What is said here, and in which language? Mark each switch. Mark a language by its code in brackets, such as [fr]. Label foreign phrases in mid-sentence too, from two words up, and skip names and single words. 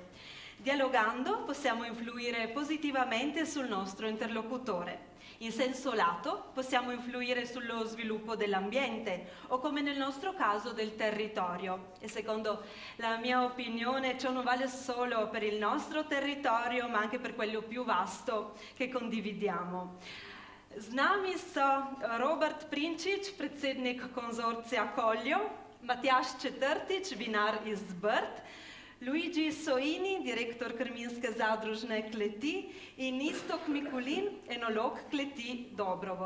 [it] Dialogando possiamo influire positivamente sul nostro interlocutore. In senso lato possiamo influire sullo sviluppo dell'ambiente o, come nel nostro caso, del territorio. E secondo la mia opinione ciò non vale solo per il nostro territorio ma anche per quello più vasto che condividiamo. [sl] Z nami so Robert Prinčič, predsednik konzorcija Koljo, Matjaž Četrtič, vinar iz Brd, Luigi Soini, direktor Krminske zadružne kleti in Iztok Mikulin, enolog kleti Dobrovo.